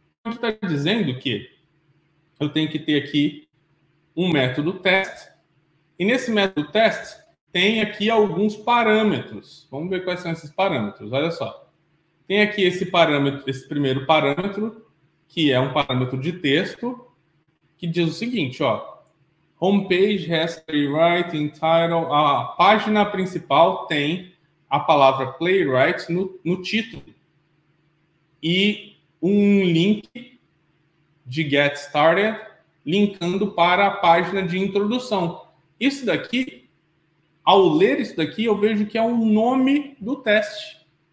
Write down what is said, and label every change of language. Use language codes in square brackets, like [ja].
[pt] Está dizendo que eu tenho que ter aqui um método test, e nesse método test tem aqui alguns parâmetros. Vamos ver quais são esses parâmetros. Olha só. Tem aqui esse parâmetro, esse primeiro parâmetro, que é um parâmetro de texto, que diz o seguinte, ó. [en] Homepage has playwright in title. [pt] A página principal tem a palavra playwright no título. E um link de Get Started, linkando para a página de introdução. Isso daqui, ao ler isso daqui, eu vejo que é o nome do teste.